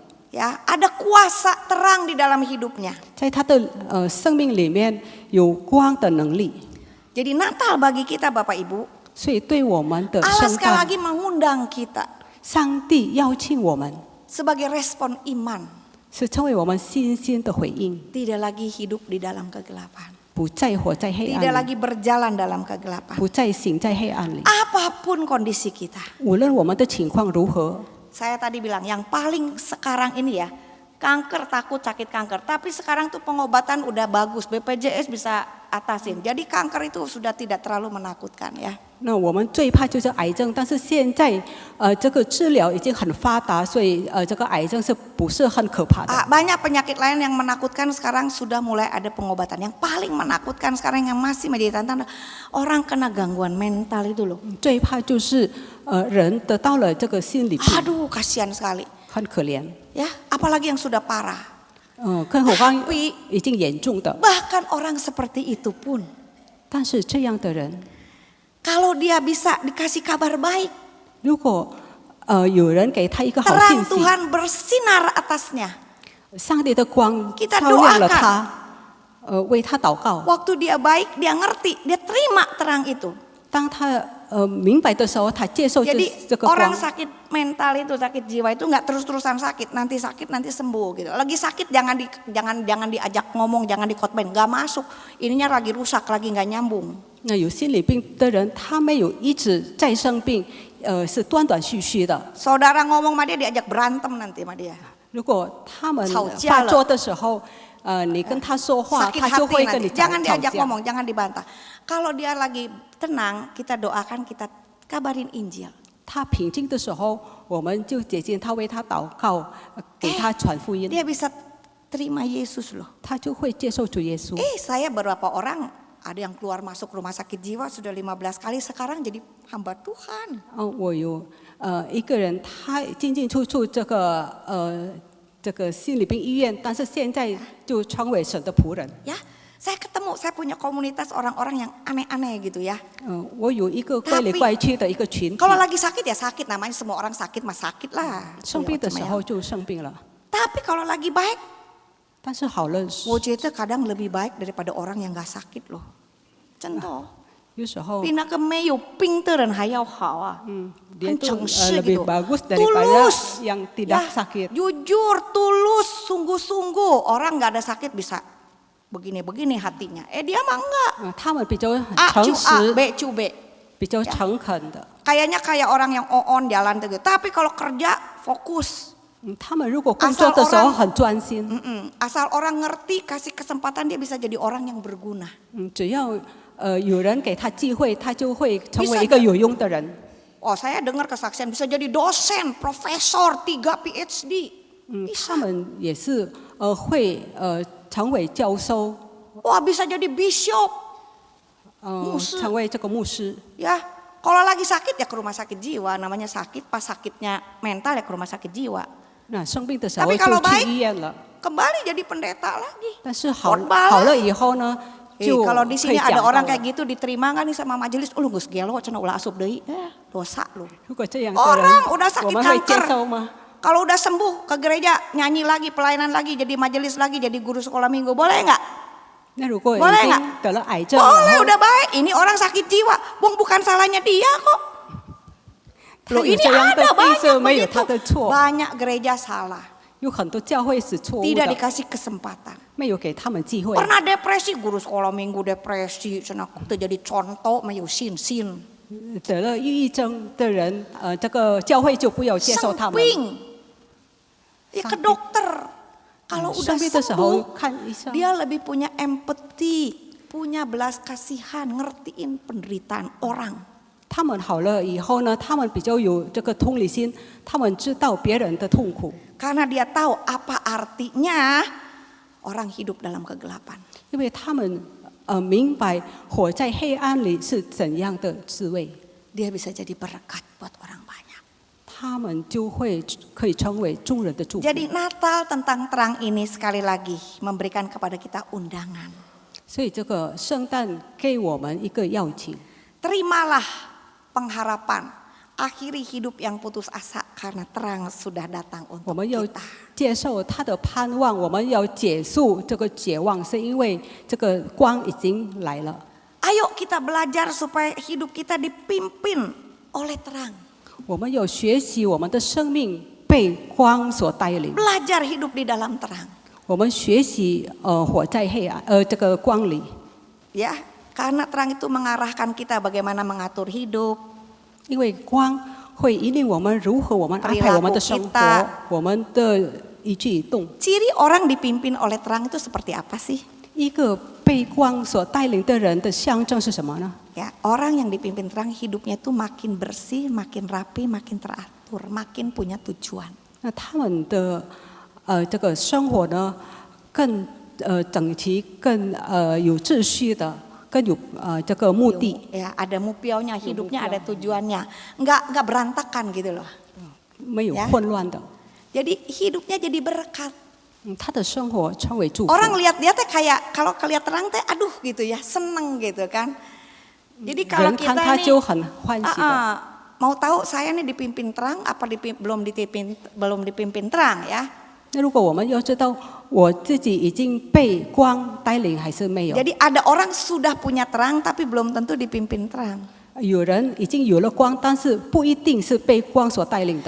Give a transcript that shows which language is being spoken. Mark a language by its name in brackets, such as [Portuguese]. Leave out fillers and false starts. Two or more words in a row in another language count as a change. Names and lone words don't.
[Indonesian] Ya, ada kuasa terang di dalam hidupnya. [Chinese] 在他的生命里面有光的能力。 [Indonesian] Jadi Natal bagi kita Bapak Ibu, [Chinese] 所以对我们的 [Indonesian] Allah [Chinese] 圣 [Indonesian] sekali [Chinese] 诞， [Indonesian] lagi mengundang kita [Chinese] 上帝邀请我们， [Indonesian] sebagai respon iman, [Chinese] 是成为我们信心的回应， [Indonesian] tidak lagi hidup di dalam kegelapan, [Chinese] 不再活在黑 [Indonesian] tidak [Chinese] 暗里， [Indonesian] lagi berjalan dalam kegelapan. [Chinese] 不再行在黑暗里。 [Indonesian] Apapun kondisi kita. [Chinese] 无论我们的情况如何， [Indonesian] Saya tadi bilang yang paling sekarang ini ya, kanker takut sakit kanker. Tapi sekarang tuh pengobatan udah bagus, BPJS bisa atasin. Jadi kanker itu sudah tidak terlalu menakutkan ya. [Chinese] 那我们最怕就是癌症，但是现在这个治疗已经很发达，所以这个癌症是不是很可怕的？ [Indonesian] Banyak penyakit lain yang menakutkan sekarang sudah mulai ada pengobatan. Yang paling menakutkan sekarang yang masih menjadi tantangan orang kena gangguan mental itu loh. [Chinese] 最怕就是人得到了这个心理病， [Indonesian] Aduh kasihan sekali [Chinese] 很可怜。 [Indonesian] ya. Apalagi yang sudah parah. [Chinese] 更何况 [Indonesian] Tapi [Chinese] 已经严重的。 [Indonesian] bahkan orang seperti itu pun, [Chinese] 但是这样的人， [Indonesian] kalau dia bisa dikasih kabar baik, [Chinese] 如果有人给他一个好 [Indonesian] terang [Chinese] 信息， [Indonesian] Tuhan bersinar atasnya. [Chinese] 上帝的光 [Indonesian] Kita [Chinese] 照亮了 [Indonesian] doakan. [Chinese] 他，为他祷告。 [Indonesian] Waktu dia baik, dia ngerti, dia terima terang itu. [Chinese] 当他明白的时候，他接受 [Indonesian] Jadi [Chinese] 这个 [Indonesian] orang [Chinese] 光。 [Indonesian] sakit mental itu, sakit jiwa itu nggak terus-terusan sakit nanti sembuh gitu. Lagi sakit jangan diajak ngomong, jangan dikotbain, nggak masuk. Ininya lagi rusak, lagi nggak nyambung. [Chinese] 那有心理病的人，他没有一直在生病，是断断续续的。 [Indonesian] Saudara ngomong sama dia diajak berantem nanti sama dia. [Chinese] 如果他们吵架了。发作的时候，你跟他说话， [Indonesian] Sakit [Chinese] 他就 [Indonesian] hati [Chinese] 会跟你 [Indonesian] nanti. [Chinese] 吵 [Indonesian] Jangan [Chinese] 吵 [Indonesian] diajak [Chinese] 架。 [Indonesian] ngomong, jangan dibantah. Kalau dia lagi tenang, kita doakan, kita kabarin Injil. [Chinese] 他平静的时候，我们就接近他，为他祷告，给他传福音， [Indonesian] Dia bisa terima Yesus loh. [Chinese] 他就会接受主耶稣。 [Indonesian] Saya beberapa orang ada yang keluar masuk rumah sakit jiwa sudah 15 kali, sekarang jadi hamba Tuhan. [Chinese] 我有一个人，他进进出出这个心理病医院，但是现在就成为神的仆人。 [Indonesian] Ya, saya ketemu, saya punya komunitas orang-orang yang aneh-aneh gitu ya. [Chinese] 我有一个怪里怪气的一个群体， [Indonesian] Kalau lagi sakit ya sakit, namanya semua orang sakit mah sakit lah. [Chinese] 生病的时候就生病了， [Indonesian] Tapi kalau lagi baik, [Chinese] 但是好了， [Indonesian] wujudnya kadang lebih baik daripada orang yang gak sakit loh. Contoh, [Chinese] 有时候 [Indonesian] pindah ke Meyu, pinter dan hayau hawa. dia itu Kenceng lebih gitu. bagus daripada Tulus. yang tidak Ya, sakit. jujur, tulus, sungguh-sungguh. Orang gak ada sakit bisa begini-begini hatinya. Dia mah enggak. [Chinese] 他们比较 A 诚 cu A, 实， B cu B. 比较诚恳的。 [Indonesian] Kayaknya kayak orang yang on jalan gitu. Tapi kalau kerja fokus. [Chinese] 他们如果工作的时候很专心， [Indonesian] Asal orang ngerti, kasih kesempatan dia bisa jadi orang yang berguna. [Chinese] 只要有人给他机会，他就会成为一个有用的人。 [Indonesian] Oh, saya dengar kesaksian bisa jadi dosen, profesor, 3 PhD. [Chinese] 他们也是会成为教授， [Indonesian] Wah, bisa jadi bishop. [Chinese] 成为这个牧师。 [Indonesian] Ya, kalau lagi sakit ya ke rumah sakit jiwa. Namanya sakit, pas sakitnya mental ya ke rumah sakit jiwa. [Chinese] 那生病的时候 [Indonesian] Tapi [Chinese] 就 [Indonesian] kalau [Chinese] 去 [Indonesian] baik, [Chinese] 医院了， [Indonesian] kembali jadi pendeta lagi. [Chinese] 但是好 [Indonesian] Khotbah [Chinese] 好了以后呢，就 [Indonesian] kalau di [Chinese] 可以 [Indonesian] sini [Chinese] 讲 [Indonesian] ada [Chinese] 道 [Indonesian] orang [Chinese] 了 [Indonesian] kayak gitu diterima nggak nih sama majelis? [Sundanese] Lu geus gelo cenah ulah asup deui. [Indonesian] Dosa lu. [Chinese] 如果这样的人 [Indonesian] Orang udah [Chinese] 我 [Indonesian] sakit [Chinese] 们会接 [Indonesian] kanker. [Chinese] 受吗？ [Indonesian] Kalau udah sembuh ke gereja nyanyi lagi, pelayanan lagi, jadi majelis lagi, jadi guru sekolah minggu, boleh nggak? [Chinese] 那如果已 [Indonesian] Boleh [Chinese] 经 [Indonesian] nggak? [Chinese] 得了癌症， [Indonesian] Boleh, [Chinese] 然后 [Indonesian] udah baik. Ini orang sakit jiwa. Bukan salahnya dia kok. [Chinese] 他 [Indonesian] Loh [Chinese] 有 [Indonesian] ini [Chinese] 这样的 [Indonesian] ada [Chinese] 病是 [Indonesian] banyak [Chinese] 没有 [Indonesian] begitu. [Chinese] 他的错， [Indonesian] Banyak gereja salah. [Chinese] 有很多教会是错误 [Indonesian] Tidak [Chinese] 的， [Indonesian] dikasih kesempatan. [Chinese] 没有给他们机会。 [Indonesian] Pernah depresi, guru sekolah minggu depresi. Sana aku jadi contoh, mayu sin. [Chinese] 得了抑郁症的人，这个教会就不要接受他们。 [Indonesian] Samping. Ya ke dokter. Kalau udah [Chinese] 生病的时候 [Indonesian] sembuh, [Chinese] 看医生， [Indonesian] dia lebih punya empati, punya belas kasihan, ngertiin penderitaan orang. [Chinese] 他们好了以后呢，他们比较有这个同理心，他们知道别人的痛苦， [Indonesian] Karena dia tahu apa artinya orang hidup dalam kegelapan. [Chinese] 因为他们明白活在黑暗里是怎样的滋味， [Indonesian] Dia bisa jadi berkat buat orang banyak. [Chinese] 他们就会可以成为众人的祝福。 [Indonesian] Jadi Natal tentang terang ini sekali lagi memberikan kepada kita undangan. [Chinese] 所以这个圣诞给我们一个邀请， [Indonesian] Terimalah pengharapan. Akhiri hidup yang putus asa karena terang sudah datang [Chinese] 我 [Indonesian] untuk [Chinese] 们要 [Indonesian] kita. [Chinese] 接受他的盼望，我们要结束这个绝望，是因为这个光已经来了。 [Indonesian] Ayo kita belajar supaya hidup kita dipimpin oleh terang. [Chinese] 我们有学习我们的生命被光所带领， [Indonesian] Belajar hidup di dalam terang. [Chinese] 我们学习活在黑暗这个光里， [Indonesian] Ya, karena terang itu mengarahkan kita bagaimana mengatur hidup. [Chinese] 因为光会引领我们如何我们安排我们的生 [Indonesian] Perilaku [Chinese] 活 [Indonesian] kita， [Chinese] 我们的一举一动。 [Indonesian] Ciri orang dipimpin oleh terang itu seperti apa sih? [Chinese] 一个被光所带领的人的象征是什么呢？ [Indonesian] Ya, orang yang dipimpin terang hidupnya itu makin bersih, makin rapi, makin teratur, makin punya tujuan. [Chinese] 那他们的这个生活呢，更整齐，更有秩序的，更有这个目的。 [Indonesian] Ya, ada mupionya, hidupnya ada tujuannya. Enggak berantakan gitu loh. [Chinese] 没有混乱的， [Indonesian] Jadi hidupnya jadi berkat. [Chinese] 他的生活成为祝福。 [Indonesian] Orang lihat dia teh kayak kalau kelihat terang teh aduh gitu ya, seneng gitu kan. Jadi kalau [Chinese] 人看 [Indonesian] kita [Chinese] 他 [Indonesian] nih [Chinese] 就很欢喜的。 [Indonesian] mau tahu saya nih dipimpin terang apa belum dipimpin terang ya. [Chinese] 那如果我们要知道我自己已经被光带领还是没有， [Indonesian] Jadi ada orang sudah punya terang tapi belum tentu dipimpin terang. [Chinese] 有人已经有了光，但是不一定是被光所带领的。